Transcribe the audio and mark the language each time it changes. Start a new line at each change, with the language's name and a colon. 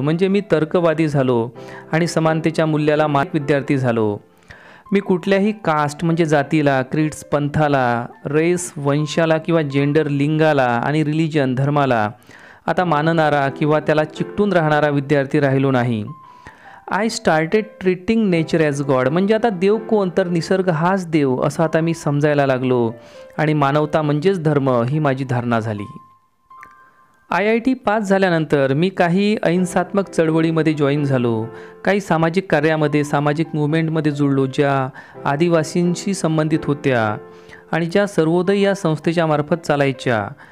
Marathi: म्हणजे मी तर्कवादी झालो आणि समानतेच्या मूल्याला मानक विद्यार्थी झालो. मी कुठल्याही कास्ट म्हणजे जातीला, क्रीड्स, पंथाला, रेस, वंशाला किंवा जेंडर, लिंगाला आणि रिलिजन, धर्माला आता मानणारा किंवा त्याला चिकटून राहणारा विद्यार्थी राहिलो नाही.
English: I started treating nature as God.
Marathi: म्हणजे आता देव कोण, तर निसर्ग हाच देव असं आता मी समजायला लागलो आणि मानवता म्हणजेच धर्म ही माझी धारणा झाली. IIT पास झाल्यानंतर मी काही अहिंसात्मक चळवळीमध्ये जॉईन झालो. काही सामाजिक कार्यामध्ये, सामाजिक मुवमेंटमध्ये जुळलो ज्या आदिवासींशी संबंधित होत्या आणि ज्या सर्वोदय या संस्थेच्या मार्फत चालायच्या.